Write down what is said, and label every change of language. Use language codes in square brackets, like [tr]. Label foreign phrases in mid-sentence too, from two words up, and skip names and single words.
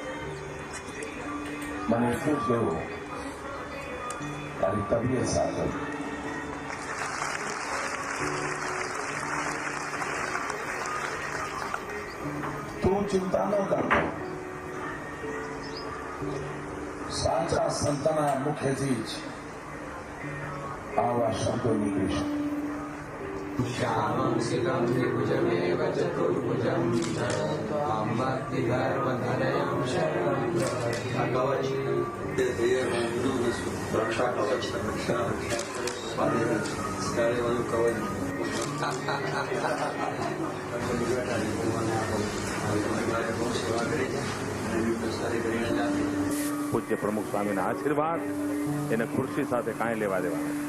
[gu] મને એટલું જ કહેવું, તારી તબિયત સાથે તું ચિંતા ન કરતો. સાચા સંતના મુખેથી જ આવા શબ્દો નીકળી શકે. [sa] श्यामं शिखं त्रिभुजमेव चतुर्भुजं भक्तिगर्वधरयं शरणं भगवत् रक्षा कवच [gu] પૂજ્ય પ્રમુખ સ્વામીના આશીર્વાદ એને ખુરશી સાથે કાંઈ લેવા દેવા નથી.